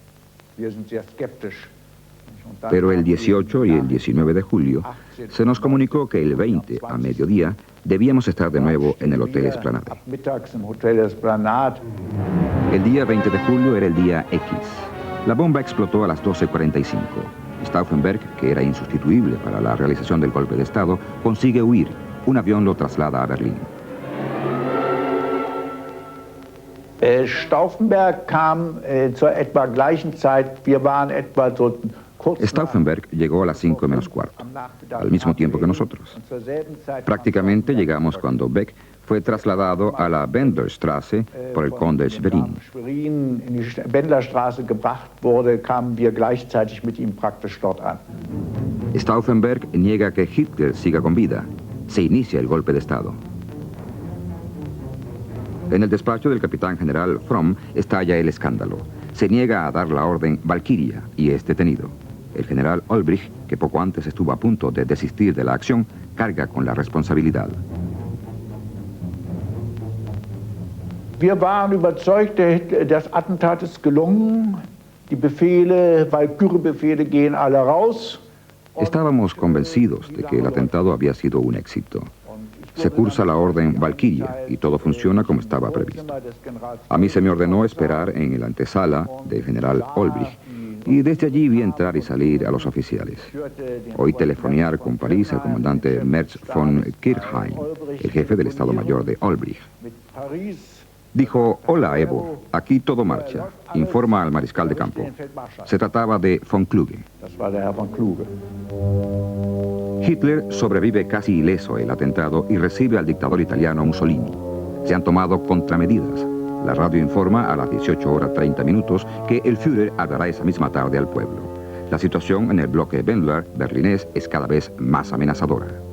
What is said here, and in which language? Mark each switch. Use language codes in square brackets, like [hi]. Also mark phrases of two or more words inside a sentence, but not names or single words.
[es] Pero el 18 y el 19 de julio se nos comunicó que el 20 a mediodía debíamos estar de nuevo en el Hotel Esplanade. El día 20 de julio era el día X. La bomba explotó a las 12:45. Stauffenberg, que era insustituible para la realización del golpe de Estado, consigue huir. Un avión lo traslada a Berlín. [de] Stauffenberg kam zur etwa gleichen Zeit. Wir waren etwa so [es] Stauffenberg llegó a las 5 menos cuarto, al mismo tiempo que nosotros. Prácticamente llegamos cuando Beck fue trasladado a la Bendlerstraße por el conde Schwerin. Stauffenberg niega que Hitler siga con vida. Se inicia el golpe de Estado. En el despacho del capitán general Fromm estalla el escándalo. Se niega a dar la orden Valkyria y es detenido. El general Ulbricht, que poco antes estuvo a punto de desistir de la acción, carga con la responsabilidad. [de] Wir waren überzeugt, das Attentat ist gelungen. Die Befehle, Walküre-Befehle gehen alle raus. [es] Estábamos convencidos de que el atentado había sido un éxito. Se cursa la orden Valkyria y todo funciona como estaba previsto. A mí se me ordenó esperar en la antesala del general Olbrich y desde allí vi entrar y salir a los oficiales. Oí telefonear con París al comandante Merz von Kirchheim, el jefe del Estado Mayor de Olbrich. Dijo: hola Evo, aquí todo marcha. Informa al mariscal de campo. Se trataba de von Kluge. Hitler sobrevive casi ileso el atentado y recibe al dictador italiano Mussolini. Se han tomado contramedidas. La radio informa a las 18:30 que el Führer hablará esa misma tarde al pueblo. La situación en el bloque Wendler berlinés es cada vez más amenazadora.